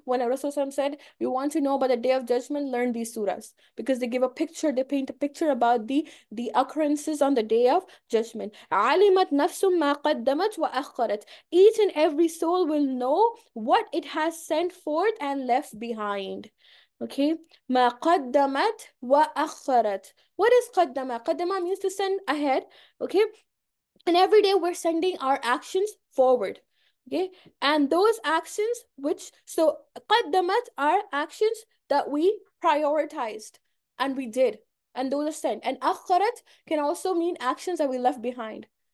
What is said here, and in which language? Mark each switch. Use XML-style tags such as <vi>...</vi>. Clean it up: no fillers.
<en>When Rasulullah said, you want to know about the day of judgment, learn these surahs, because they give a picture, they paint a picture about the occurrences on the day of judgment.</en> <ar>علمت نفس ما قدمت وأخرت.</ar> <en>Each and every soul will know what it has sent forth and left behind.</en> <ar>Okay, ما قدمت وأخرت.</ar> <en>What is قدم? قدم means to send ahead. Okay, and every day we're sending our actions forward. Okay, and those actions which, so قدمت are actions that we prioritized and we did, and those are sent. And akharat can also mean actions that we left behind.</en>